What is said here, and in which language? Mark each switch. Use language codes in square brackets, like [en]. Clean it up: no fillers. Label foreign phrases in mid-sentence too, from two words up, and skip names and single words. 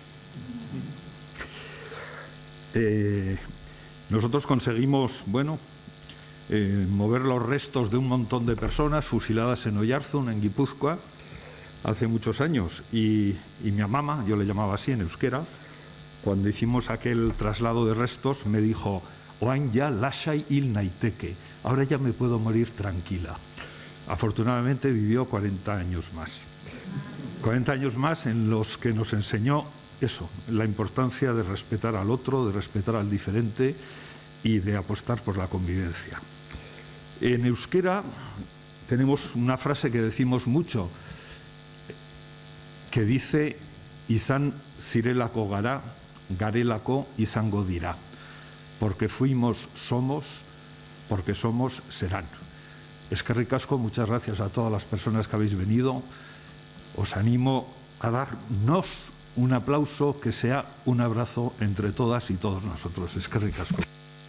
[es] Nosotros conseguimos, mover los restos de un montón de personas fusiladas en Oyarzun, en Guipúzcoa, hace muchos años. Y mi mamá, yo le llamaba así en euskera, cuando hicimos aquel traslado de restos, me dijo: [eu] "Oain ya lasai hil naiteke", [es] ahora ya me puedo morir tranquila. Afortunadamente vivió 40 años más. 40 años más en los que nos enseñó eso, la importancia de respetar al otro, de respetar al diferente y de apostar por la convivencia. En euskera tenemos una frase que decimos mucho, que dice: [eu] "Izan zirelako gara, garelako izango dira". [es] Porque fuimos, somos, porque somos, serán. [eu] Eskerrik asko, [es] muchas gracias a todas las personas que habéis venido. Os animo a darnos un aplauso que sea un abrazo entre todas y todos nosotros. [eu] Eskerrik asko.